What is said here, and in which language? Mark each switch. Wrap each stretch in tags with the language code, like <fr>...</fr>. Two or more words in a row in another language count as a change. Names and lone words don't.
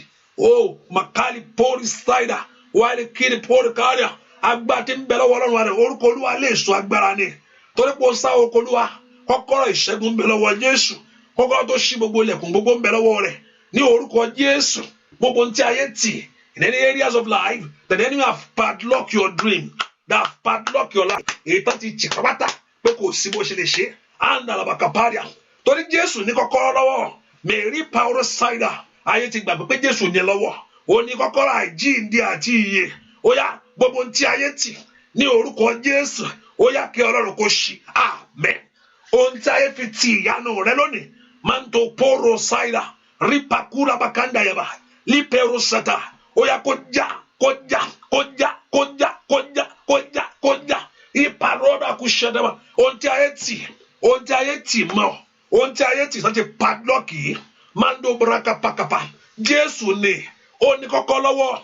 <yo>Màkàlì pọ́ọ̀rì ṣáìdà. Wáyé kiri pọ́ọ̀rì káríà. Agbára tí ń bẹ lọ́wọ́ Ọlọ́run rẹ̀ orúkọ Olúwa lè sọ agbára ni. Torí pé ó sá orúkọ Olúwa. Kọ́kọ́rọ́ ìṣẹ́gun ń bẹ lọ́wọ́ Jésù. Kọ́kọ́rọ́ tó ṣí gbogbo ilẹ̀kùn gbogbo ń bẹ lọ́wọ́ rẹ̀. Ní orúkọ Jésù. Gbogbo ohun tí ayé tì.</yo> <en>In any areas of life that the enemy have padlocked your dream. That have padlocked your life.</en> <yo>Èyí tó ti tì pátá pé kò sí bó ṣe lè ṣe. Àndàlàbàkàpáríà. Torí Jésù ní kọ́kọ́rọ́ lọ́wọ́. Mary Power Cider. Ayé ti gbàgbé pé Jésù ní lọ́wọ́. Ó ní kọ́kọ́rọ́ àjíǹde àti ìyè. Ó yá gbogbo ohun tí ayé tì ní orúkọ Jésù. Ó yá kí Ọlọ́run kó ṣí. Àmín. Ohun tí ayé fi tì ìyanu rẹ lónìí. Manto poro cider. Ripakura bakanda yaba. Lipero sata. Ó yá kó já. Iparoda kushadaba. Ohun tí ayé tì mọ́. Ohun tí ayé tì sọ́jẹ́ padlock yìí. Mando braka pakapa. Jésù ni. Ó ní kọ́kọ́ lọ́wọ́.</yo>